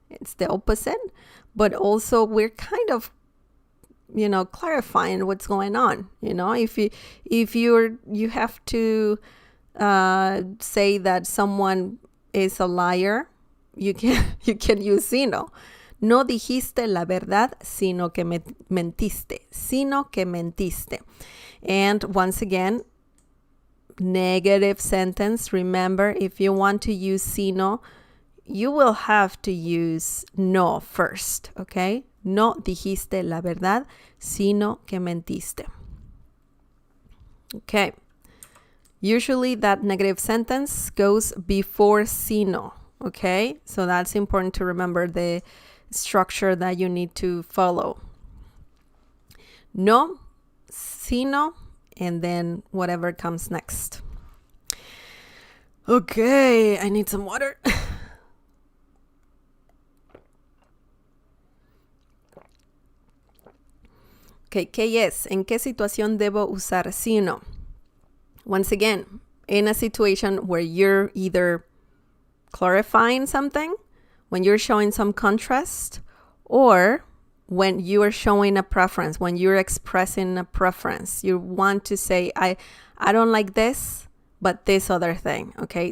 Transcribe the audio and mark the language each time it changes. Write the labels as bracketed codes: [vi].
[en] It's the opposite, but also we're kind of clarifying what's going on. If you have to say that someone is a liar, you can use Sino. [es] No dijiste la verdad, sino que mentiste. Sino que mentiste. [en] And once again, negative sentence. Remember, if you want to use sino, you will have to use no first, okay? No dijiste la verdad, sino que mentiste. Okay. Usually that negative sentence goes before sino, okay? So that's important to remember the structure that you need to follow. No, sino, and then whatever comes next. Okay, I need some water. [es] Okay, ¿qué es? ¿En qué situación debo usar sino? [en] Once again, in a situation where you're either clarifying something, when you're showing some contrast, or when you are showing a preference, when you're expressing a preference, you want to say, I don't like this, but this other thing, okay?